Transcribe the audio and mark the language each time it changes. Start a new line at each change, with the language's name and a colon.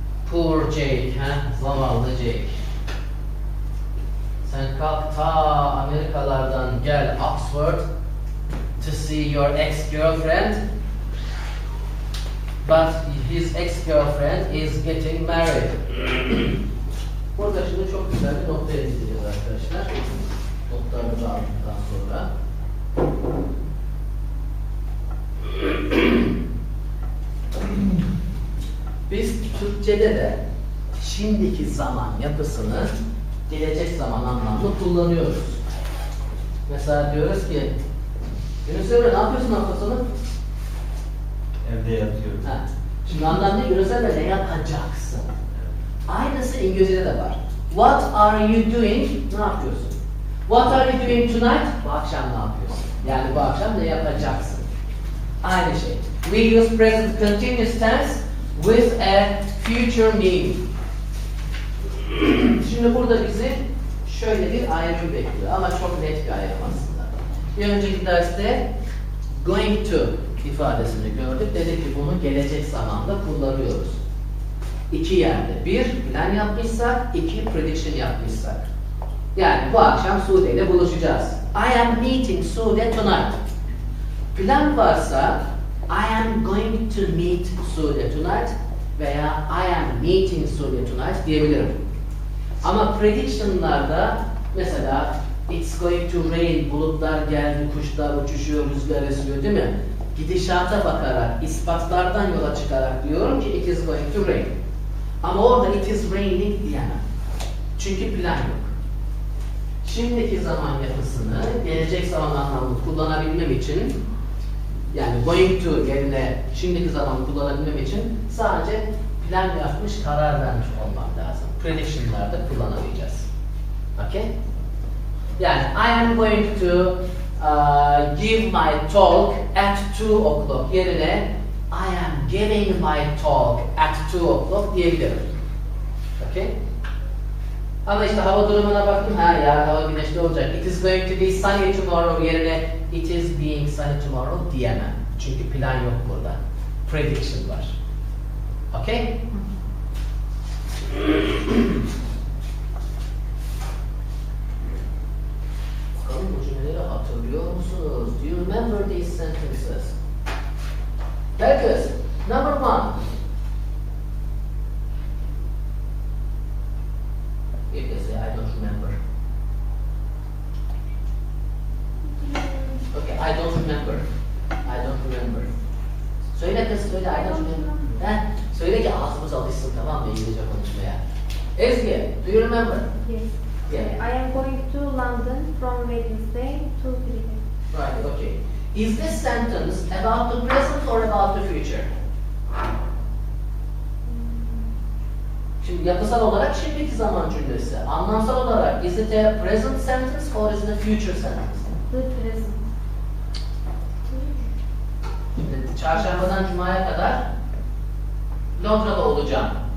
English: Poor Jake, ha?
Turkish: Zavallı
English: Jake.
Turkish: Sen kalk ta Amerikalardan gel Oxford
English: to see your ex-girlfriend. But his ex-girlfriend is getting married.
Turkish: Burada şimdi çok güzel bir noktaya gideceğiz arkadaşlar. Notlarımızı aldıktan sonra. Biz Türkçe'de de şimdiki zaman yapısını gelecek zaman anlamda kullanıyoruz. Mesela diyoruz ki Yunus Emre ne yapıyorsun hafta sonu? Evde yatıyorum. Ha. Şimdi anlam ne? Yunus Emre ne yapacaksın? Aynısı İngilizce'de de var.
English: What are you doing?
Turkish: Ne yapıyorsun?
English: What are you doing tonight?
Turkish: Bu akşam ne yapıyorsun? Yani bu akşam ne yapacaksın? Aynı şey.
English: We use present continuous tense with a future meaning.
Turkish: Şimdi burada bizi şöyle bir ayrım bekliyor ama çok net bir ayrım aslında. Bir önceki derste going to ifadesini gördük. Dedik ki bunu gelecek zamanda kullanıyoruz. İki yerde. Bir, plan yapmışsak, iki, prediction yapmışsak. Yani bu akşam Sude ile buluşacağız.
English: I am meeting Sude tonight.
Turkish: Plan varsa
English: I am going to meet Sude tonight
Turkish: veya
English: I am meeting Sude tonight
Turkish: diyebilirim. Ama prediction'larda mesela
English: it's going to rain,
Turkish: bulutlar geldi, kuşlar uçuşuyor, rüzgar esiyor değil mi? Gidişata bakarak, ispatlardan yola çıkarak diyorum ki
English: it is going to rain.
Turkish: Ama orada
English: it is raining
Turkish: diyemem. Çünkü plan yok. Şimdiki zaman yapısını gelecek zaman anlamında kullanabilmem için, yani going to yerine şimdiki zaman kullanabilmem için sadece plan yapmış, karar vermiş olmam lazım. Prediction'larda kullanamayacağız.
English: Okay?
Turkish: Yani
English: I am going to give my talk at 2 o'clock
Turkish: yerine
English: I am giving my talk at 2 o'clock
Turkish: diyebilirim.
English: Okay?
Turkish: Ama işte hava durumuna baktım, yarın hava güneşli olacak.
English: It is going to be sunny tomorrow
Turkish: yerine
English: it is being sunny tomorrow
Turkish: diyemem. Çünkü plan yok burada. Prediction var.
English: Okay?
Turkish: Bakalım bu cümleleri hatırlıyor musunuz?
English: Do you remember these sentences? Belkıs, number 1. If they say I don't remember. Okay, I don't remember. I don't remember.
Turkish: Söyle kız, söyle
English: I don't remember.
Turkish: Söyle ki ağzımız alışsın, tamam mı İngilizce konuşmaya.
English: Ezgi, do you remember? Yes. Yeah. I am going to London from Wednesday to Friday. Right, okay. Is this sentence about the present or about the future?
Turkish: Şimdi yapısal olarak şimdiki zaman cümlesi. Anlamsal olarak
English: is it a present sentence or is it a future sentence? The present.
Turkish: Şimdi çarşambadan cumaya kadar Londra'da olacağım.